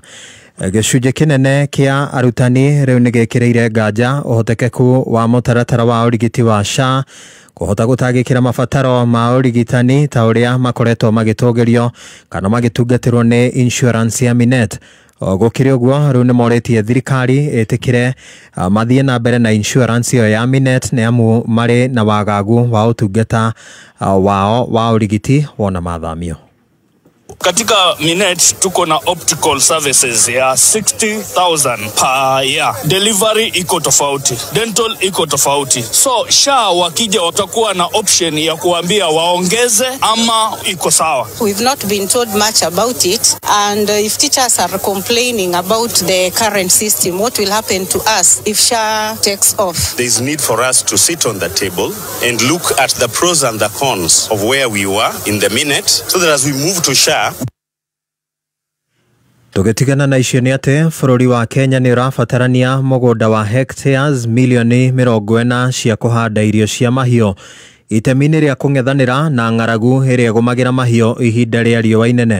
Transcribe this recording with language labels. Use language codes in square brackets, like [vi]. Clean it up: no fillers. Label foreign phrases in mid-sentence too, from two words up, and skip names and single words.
[ki] Gĩcunjĩ kĩnene kĩa arutani rĩu nĩ gĩkĩrĩire nganja ũhotekeku wa mũtaratara wa ũrigiti wa SHA kũhota gũtangĩkĩra mabataro ma ũrigitani ta ũrĩa makoretwo magĩtũgĩrio kana magĩtungatĩrwo nĩ insurance ya Minet. Gũkĩrĩ ũguo rĩu nĩ morĩtie thirikari ĩtĩkĩre mathiĩ na mbere na insurance ĩyo ya Minet nĩ amu marĩ na wagagu wa ũtungata wao wa ũrigiti wona mathamio. [sw] Katika Minet tuko na [en] optical services [sw] ya 60,000 [en] per year. [sw] Delivery iko tofauti, dental iko tofauti. So SHA wakija watakuwa na option ya kuambia waongeze ama iko sawa. [en] We've not been told much about it, and if teachers are complaining about the current system, what will happen to us if SHA takes off? There is need for us to sit on the table and look at the pros and the cons of where we were in the Minet, so that as we move to SHA. [ki] Tũgĩtigana na icio nĩ atĩ bũrũri wa Kenya nĩ ũrabatarania mũgũnda wa hectares milioni 40 cia kũhanda irio cia mahiũ. Itemi-inĩ rĩa kũng'ethanĩra na ng'aragu ĩrĩa ĩgũmagĩra mahiũ ihinda rĩa riũa inene.